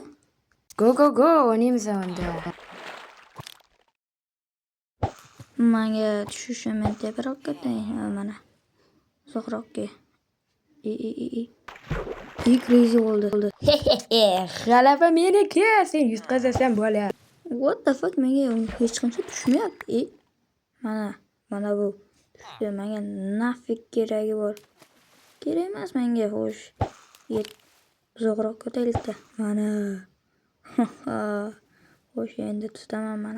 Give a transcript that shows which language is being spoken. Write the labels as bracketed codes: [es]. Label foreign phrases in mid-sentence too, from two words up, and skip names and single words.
[uz] Go, o'ynaymiz unda. Menga tushishimni teparoqqa teng, mana. Uzoqroqqa. Crazy bo'ldi. G'alaba meniki, sen yutqazasan bo'lar. [en] What the fuck, [uz] menga hech qancha tushmayapti. Mana bu. Menga nafik keragi bor. Kerak emas menga, xo'sh. Uzoqroq ko'tarildi. Mana. Xo'sh, endi tutaman mana.